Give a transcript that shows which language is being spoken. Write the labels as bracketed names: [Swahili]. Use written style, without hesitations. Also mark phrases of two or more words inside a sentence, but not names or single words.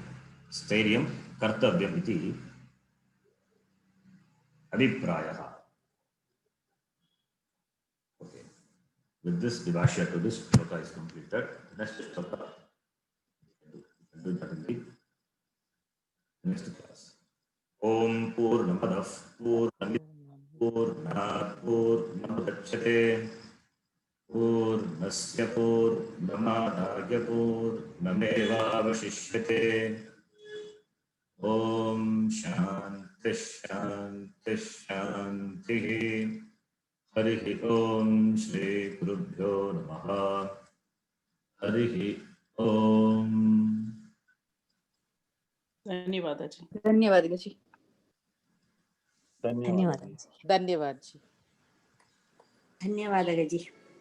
[Sanskrit] स्थैर्यं कर्तव्यम् इति अभिप्रायः. [English] Okay. With this, the Bhashya to this shloka is completed. Next shloka, do that in the next class. [Sanskrit] ॐ पूर्णमदः पूर्णमिदं पूर्णमुदच्यते पूर्णस्य पूर्णमादाय पूर्णमेवावशिष्यते. ॐ शान्तिः शान्तिः शान्तिः. हरिः ॐ श्री गुरुभ्यो नमः. हरिः ॐ. [Hindi] धन्यवाद जी. धन्यवाद जी. धन्यवाद धन्यवाद जी. धन्यवाद जी.